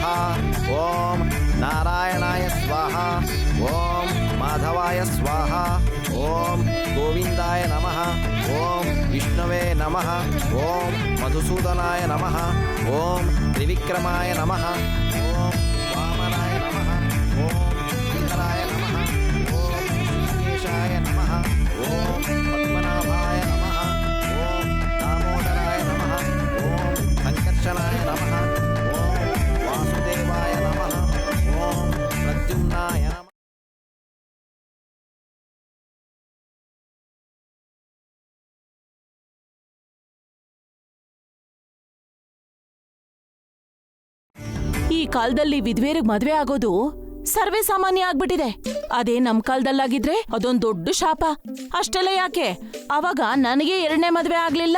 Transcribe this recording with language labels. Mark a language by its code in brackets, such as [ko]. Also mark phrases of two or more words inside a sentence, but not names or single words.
[sa] ಓಂ ನಾರಾಯಣಾಯ ಸ್ವಾಹ. ಓಂ ಮಾಧವಾಯ ಸ್ವಾಹ. ಓಂ ಗೋವಿಂದಾಯ ನಮಃ. ಓಂ ವಿಷ್ಣುವೇ ನಮಃ. ಓಂ ಮಧುಸೂದನಾಯ ನಮಃ. ಓಂ ತ್ರಿವಿಕ್ರಮಾಯ ನಮಃ. ಓಂ ವಾಮನಾಯ ನಮಃ. ಓಂ ಶ್ರೀಧರಾಯ ನಮಃ. ಓಂ ಶ್ರೀಕೇಶಾಯ ನಮಃ. ಓಂ ಪದ್ಮನಾಭಾಯ ನಮಃ. ಓಂ ದಾಮೋದರಾಯ ನಮಃ. ಓಂ ಸಂಕರ್ಷಣಾಯ ನಮಃ. ಓಂ ವಾಸುದೇವಾಯ ನಮಃ. ಓಂ ಪ್ರದ್ಯುಮ್ನಾಯ ನಮಃ. [kn] ಈ ಕಾಲದಲ್ಲಿ ವಿಧವೆಯರಿಗೆ ಮದ್ವೆ ಆಗೋದು ಸರ್ವೇ ಸಾಮಾನ್ಯ ಆಗ್ಬಿಟ್ಟಿದೆ. ಅದೇ ನಮ್ ಕಾಲದಲ್ಲಾಗಿದ್ರೆ ಅದೊಂದ್ ದೊಡ್ಡ ಶಾಪ. ಅಷ್ಟೆಲ್ಲ ಯಾಕೆ, ಅವಾಗ ನನಗೆ 2ನೇ ಮದ್ವೆ ಆಗ್ಲಿಲ್ಲ.